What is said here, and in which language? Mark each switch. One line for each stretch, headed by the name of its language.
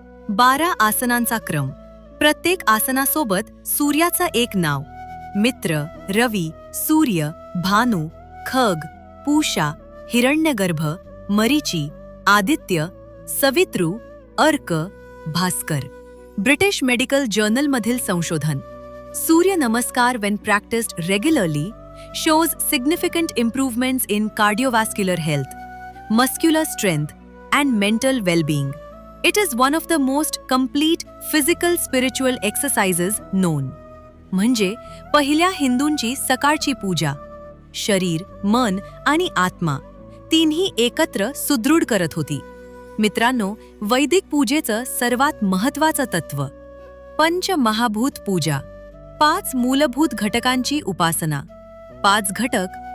Marathi: 12 आसनांचा क्रम. प्रत्येक आसनासोबत सूर्याचं एक नाव. मित्र, रवी, सूर्य, भानु, खग, पूषा, हिरण्यगर्भ, मरीची, आदित्य, सवितृ, अर्क, भास्कर. ब्रिटिश मेडिकल जर्नलमधील संशोधन.
English: Surya Namaskar when practiced regularly shows significant improvements in cardiovascular health, muscular strength and mental well-being. It is one of the most complete physical spiritual exercises known.
Marathi: म्हणजे पहिल्या हिंदूंची सकाळची पूजा शरीर, मन आणि आत्मा तिन्ही एकत्र सुदृढ करत होती. मित्रांनो, वैदिक पूजेचं सर्वात महत्त्वाचं तत्व पंचमहाभूत पूजा. 5 मूलभूत घटकांची उपासना. 5 घटक,